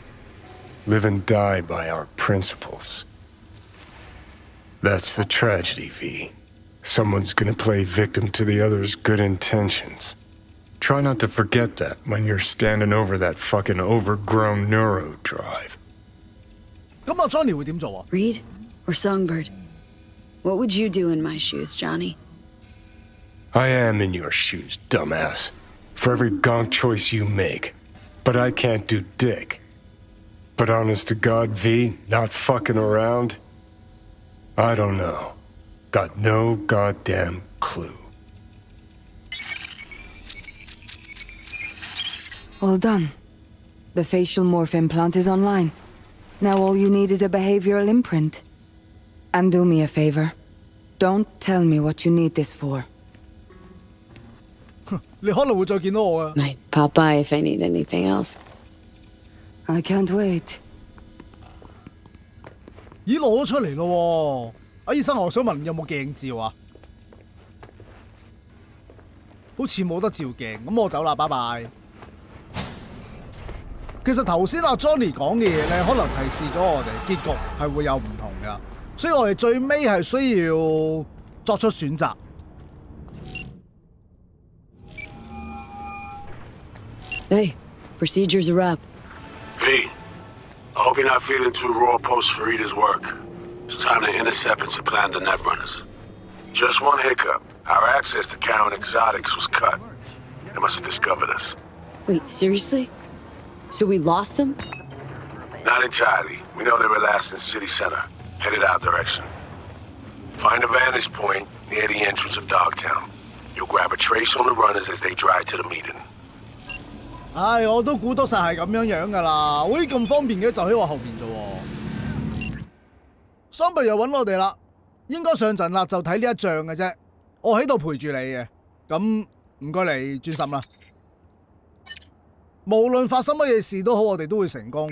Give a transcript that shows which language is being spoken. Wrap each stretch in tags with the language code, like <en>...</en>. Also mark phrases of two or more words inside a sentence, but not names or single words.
<en>Live and die by our principles. That's the tragedy, V. Someone's gonna play victim to the other's good intentions. Try not to forget that when you're standing over that fucking overgrown neuro drive.</en> <yue>咁阿 Johnny 會點做啊</yue> <en>？Reed or Songbird. What would you do in my shoes, Johnny? I am in your shoes, dumbass. For every gonk choice you make. But I can't do dick. But honest to God, V, not fucking around? I don't know. Got no goddamn clue. All done. The facial morph implant is online. Now all you need is a behavioral imprint. And do me a favor. Don't tell me what you need this for.</en> <yue>你可能會再見到我啊。</yue> <en>Might pop by if I need anything else. I can't wait.</en> <yue>咦，攞咗出嚟咯喎！醫生，我想問有冇鏡照啊？好似冇得照鏡，咁我走啦，拜拜。其實頭先阿 Johnny 講嘅嘢咧，可能提示咗我哋結局係會有唔同噶，所以我哋最尾係需要作出選擇。</yue> <en>Hey, procedure's a wrap. V, I hope you're not feeling too raw post Farida's work. It's time to intercept and supplant the Netrunners. Just one hiccup. Our access to Karen Exotics was cut. They must have discovered us. Wait, seriously? So we lost them? Not entirely. We know they were last in City Center, headed our direction. Find a vantage point near the entrance of Dogtown. You'll grab a trace on the runners as they drive to the meeting.</en> <yue>唉，我都估到晒係咁樣噶啦，好似咁方便嘅就喺我後邊啫喎。桑貝又揾我哋啦，應該上陣啦，就睇呢一仗嘅啫。我喺度陪住你嘅，咁唔該你專心啦。無論發生乜嘢事都好，我哋都會成功。</yue>